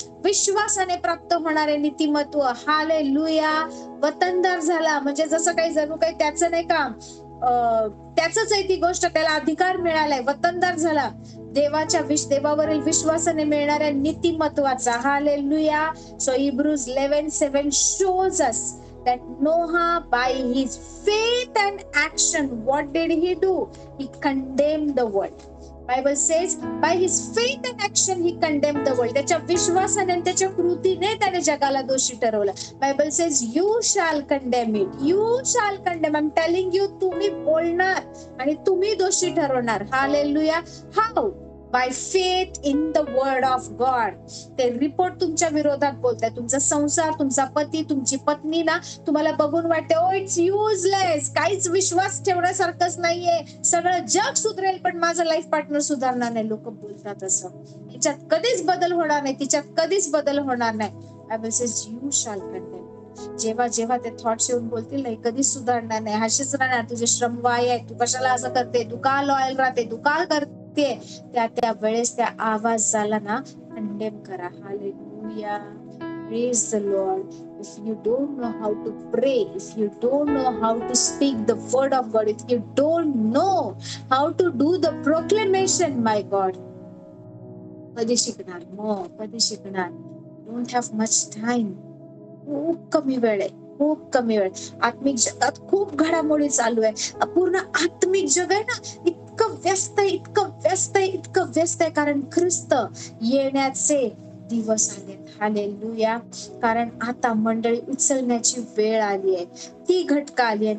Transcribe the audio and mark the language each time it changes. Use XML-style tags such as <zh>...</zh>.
<mr>विश्वासाने प्राप्त होणारे नीतिमत्व, हालेलुया, वतनदार झाला. म्हणजे जसं काही जणू काही त्याचं नाही का, त्याच आहे ती गोष्ट, त्याला अधिकार मिळालाय, वतनदार झाला देवावरील विश्वासाने मिळणाऱ्या नीतिमत्वाचा. Hallelujah.</mr> <en>So Hebrews 11:7 shows us that Noah, by his faith and action, what did he do? He condemned the world. Bible says by his faith and action he condemned the world.</en> <mr>त्याच्या विश्वासाने आणि त्याच्या कृतीने त्याने जगाला दोषी ठरवलं.</mr> <en>Bible says you shall condemn it, you shall condemn. I'm telling you,</en> <mr>तुम्ही बोलणार आणि तुम्ही दोषी ठरवणार.</mr> <en>Hallelujah. How? By faith in the word of God.</en> <mr>ते रिपोर्ट तुमच्या विरोधात बोलताय. तुमचा संसार, तुमचा पती, तुमची पत्नी ना तुम्हाला बघून वाटते</mr> <en>oh it's useless,</en> <mr>काहीच विश्वास ठेवण्यासारखंच नाहीये, सगळं जग सुधरेल पण माझं लाईफ पार्टनर सुधारणार नाही. लोक बोलतात असं. तिच्यात कधीच बदल होणार नाही, तिच्यात कधीच बदल होणार नाही.</mr> <en>Bible says you shall condemn.</en> <mr>जेव्हा जेव्हा ते थॉट्स येऊन बोलतील नाही कधीच सुधारणार नाही, हशीच राहणार, तुझे श्रम वाय आहे, तू कशाला असं करते, तू का लॉयल राहते, तू का करते, त्या वेळेस त्या आवाज झाला ना, कंडेम करा.</mr> <en>Hallelujah. Praise the Lord. If you don't know how to pray, if you don't know how to speak the word of God, if you don't know how to do the proclamation, my God,</en> <mr>कधी शिकणार? कधी शिकणार?</mr> <en>Don't have much time.</en> <mr>खूप कमी वेळ आहे, खूप कमी वेळ. आत्मिक जगात खूप घडामोडी चालू आहे. पूर्ण आत्मिक जग आहे ना, इतकं व्यस्त आहे, इतकं व्यस्त आहे, इतकं व्यस्त आहे. कारण ख्रिस्त येण्याचे दिवस आले. हालेलुया. कारण आता मंडळी उचलण्याची वेळ आली आहे, ती घटका आली आहे.</mr>